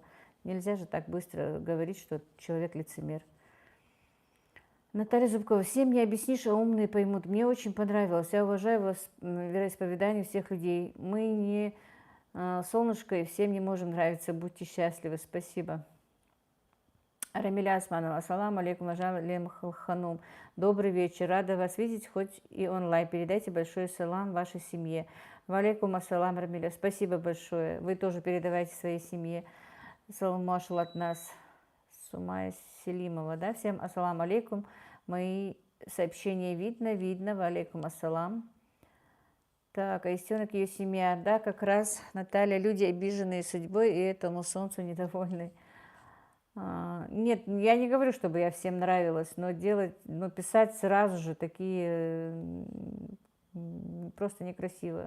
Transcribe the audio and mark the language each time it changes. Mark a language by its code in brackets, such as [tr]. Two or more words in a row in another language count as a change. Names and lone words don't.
[ru] Нельзя же так быстро говорить, что человек лицемер. Наталья Зубкова, всем не объяснишь, а умные поймут. Мне очень понравилось. Я уважаю вероисповедание всех людей. Мы не солнышко, и всем не можем нравиться. Будьте счастливы. Спасибо. Рамиля Османова, [ar] السلام عليكم, [ru] уважаемый ханум. Добрый вечер. Рада вас видеть, хоть и онлайн. Передайте большой салам вашей семье. [ar] وعليكم السلام, Рамиля. [ru] Спасибо большое. Вы тоже передавайте своей семье. Салам Машал от нас. Сумая Селимова, да? Всем [ar] السلام عليكم. [ru] Мои сообщения видно. [ar] وعليكم السلام. [ru] Так, а Истенок, ее семья, да, как раз, Наталья, люди, обиженные судьбой, и этому солнцу недовольны. Нет, я не говорю, чтобы я всем нравилась, но писать сразу же такие просто некрасиво.